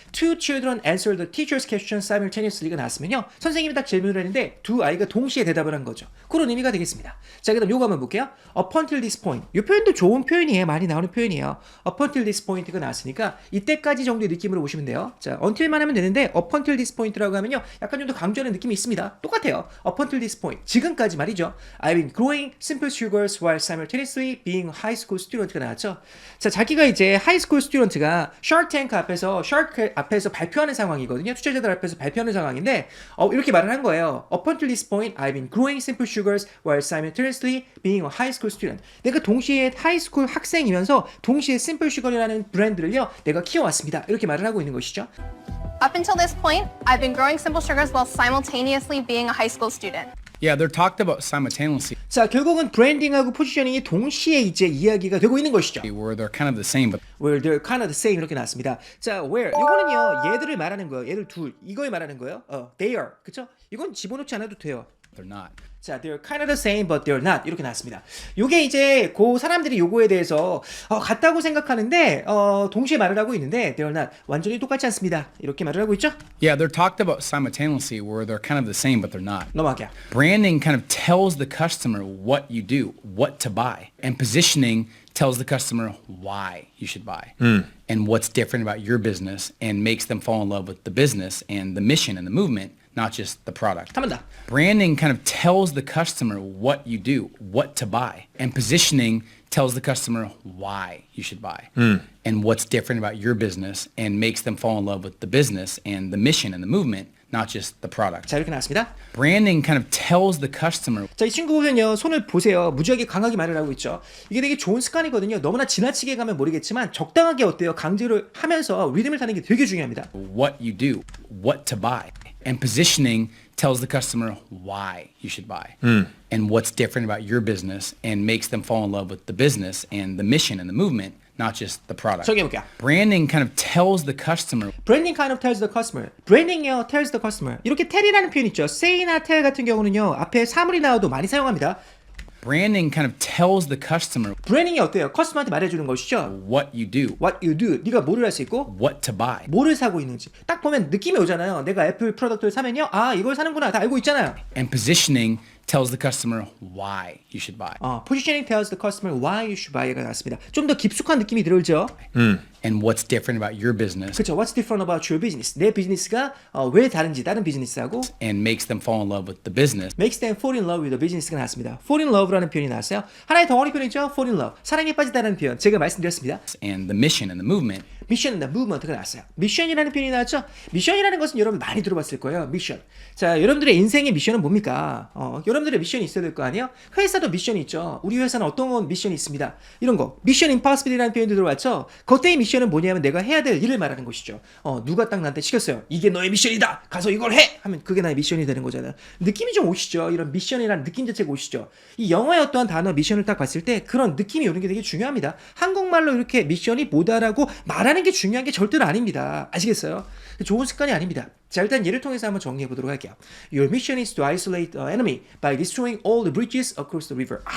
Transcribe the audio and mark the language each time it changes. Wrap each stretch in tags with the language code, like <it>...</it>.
<en>Two children answer the teacher's question simultaneously</en> <ko>가 나왔으면요, 선생님이 딱 질문을 했는데 두 아이가 동시에 대답을 한 거죠. 그런 의미가 되겠습니다. 자, 그다음 요거 한번 볼게요.</ko> <en>Up until this point.</en> <ko>이 표현도 좋은 표현이에요. 많이 나오는 표현이에요.</ko> <en>Up until this point</en> <ko>가 나왔으니까 이때까지 정도의 느낌으로 보시면 돼요. 자, until만 하면 되는데</ko> <en>up until this point</en> <ko>라고 하면요, 약간 좀 더 강조하는 느낌이 있습니다. 똑같아요.</ko> <en>Up until this point.</en> <ko>지금까지 말이죠.</ko> <en>I've been growing simple sugars while simultaneously being a high school student가</en> <ko>나왔죠. 자, 자기가 이제</ko> <en>high school student</en> <ko>가 Shark Tank 앞에서 발표하는 상황이거든요. 투자자들 앞에서 발표하는 상황인데 이렇게 말을 한 거예요.</ko> <en>Up until this point, I've been growing simple sugars while simultaneously being a high school student.</en> <ko>내가 동시에 하이스쿨 학생이면서 동시에 심플 슈거라는 브랜드를요, 내가 키워왔습니다. 이렇게 말을 하고 있는 것이죠.</ko> <en>Up until this point, I've been growing simple sugars while simultaneously being a high school student. Yeah, they're talked about simultaneously,</en> <ko>자, 결국은 브랜딩하고 포지셔닝이 동시에 이제 이야기가 되고 있는 것이죠.</ko> <en>where they're kind of the same, but Where they're kind of the same</en> <ko>이렇게 나왔습니다. 자, where 이거는요, 얘들을 말하는 거예요. 얘들 둘 이거에 말하는 거예요.</ko> <en>They are,</en> <ko>그쵸? 이건 집어넣지 않아도 돼요.</ko> <en>they're not. 자, they're kind of the same, but they're not.</en> <ko>이렇게 나왔습니다. 요게 이제 그 사람들이 요거에 대해서 같다고 생각하는데 동시에 말을 하고 있는데</ko> <en>they're not.</en> <ko>완전히 똑같지 않습니다. 이렇게 말을 하고 있죠?</ko> <en>Yeah, they're talked about simultaneously, where they're kind of the same, but they're not.</en> <ko>넘어갈게요.</ko> <en>Branding kind of tells the customer what you do, what to buy, and positioning tells the customer why you should buy and what's different about your business and makes them fall in love with the business and the mission and the movement, not just the product.</en> <ko>한 번 더.</ko> <en>Branding kind of tells the customer what you do, what to buy, and positioning tells the customer why you should buy and what's different about your business and makes them fall in love with the business and the mission and the movement, not just the product.</en> <ko>자, 이렇게 나왔습니다.</ko> <en>Branding kind of tells the customer</en> <ko>자, 이 친구 보면요, 손을 보세요. 무지하게 강하게 말을 하고 있죠. 이게 되게 좋은 습관이거든요. 너무나 지나치게 가면 모르겠지만 적당하게 어때요? 강조를 하면서 리듬을 타는 게 되게 중요합니다.</ko> <en>what you do, what to buy, and positioning tells the customer why you should buy and what's different about your business and makes them fall in love with the business and the mission and the movement, not just the product.</en> <ko>정리해볼게요.</ko> <en>Branding kind of tells the customer Branding kind of tells the customer. Branding이요, tells the customer.</en> <ko>이렇게 tell이라는 표현 있죠. say나 tell 같은 경우는요, 앞에 사물이 나와도 많이 사용합니다.</ko> <en>Branding kind of tells the customer</en> <ko>브랜딩이 어때요? 커스터머한테 말해주는 것이죠.</ko> <en>what you do, What you do.</en> <ko>네가 뭐를 할 수 있고</ko> <en>what to buy,</en> <ko>뭐를 사고 있는지 딱 보면 느낌이 오잖아요. 내가 애플 프로덕트를 사면요, 아, 이걸 사는구나, 다 알고 있잖아요.</ko> <en>and positioning tells the customer why you should buy Positioning tells the customer why you should buy가</en> <ko>나왔습니다. 좀 더 깊숙한 느낌이 들어오죠.</ko> <en>and what's different about your business</en> <ko>그렇죠.</ko> <en>What's different about your business?</en> <ko>내 비즈니스가 왜 다른지 다른 비즈니스하고</ko> <en>and makes them fall in love with the business makes them fall in love with the business가</en> <ko>나왔습니다. fall in love라는 표현이 나왔어요. 하나의 덩어리 표현이죠.</ko> <en>fall in love.</en> <ko>사랑에 빠지다라는 표현. 제가 말씀드렸습니다.</ko> <en>and the mission and the movement.</en> <ko>미션 and 무브먼트가 나왔어요. 미션이라는 표현이 나왔죠. 미션이라는 것은 여러분 많이 들어봤을 거예요. 미션. 자, 여러분들의 인생의 미션은 뭡니까? 여러분들의 미션이 있어야 될 거 아니에요? 회사도 미션이 있죠. 우리 회사는 어떤 미션이 있습니다. 이런 거. 미션 임파서블이라는 표현도 들어봤죠. 그때의 미션은 뭐냐면 내가 해야 될 일을 말하는 것이죠. 누가 딱 나한테 시켰어요. 이게 너의 미션이다. 가서 이걸 해. 하면 그게 나의 미션이 되는 거잖아요. 느낌이 좀 오시죠. 이런 미션이라는 느낌 자체가 오시죠. 이 영어의 어떠한 단어 미션을 딱 봤을 때 그런 느낌이 오는 게 되게 중요합니다. 한국말로 이렇게 미션이 뭐다라고 말하는 게 중요한 게 절대로 아닙니다. 아시겠어요? 좋은 습관이 아닙니다. 자, 일단 예를 통해서 한번 정리해 보도록 할게요.</ko> <en>Your mission is to isolate the enemy by destroying all the bridges across the river.</en>